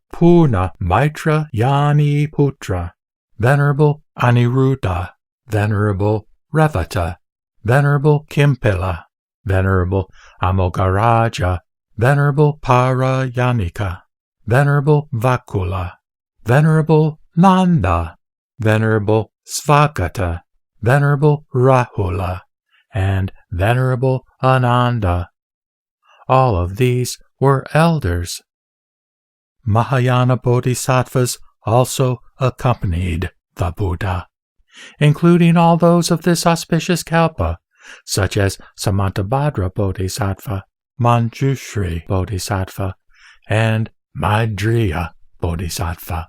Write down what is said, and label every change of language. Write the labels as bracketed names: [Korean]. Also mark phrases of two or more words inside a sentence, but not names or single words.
[English] Purna Maitra Yani Putra, Venerable Aniruddha, Venerable Revata, Venerable Kimpila, Venerable Amogaraja, Venerable Parayanika, Venerable Vakula, Venerable Nanda, Venerable Svagata, Venerable Rahula, and Venerable Ananda. All of these were elders. Mahayana Bodhisattvas also accompanied the Buddha, including all those of this auspicious kalpa, such as Samantabhadra Bodhisattva, Manjushri Bodhisattva, and Maitreya Bodhisattva.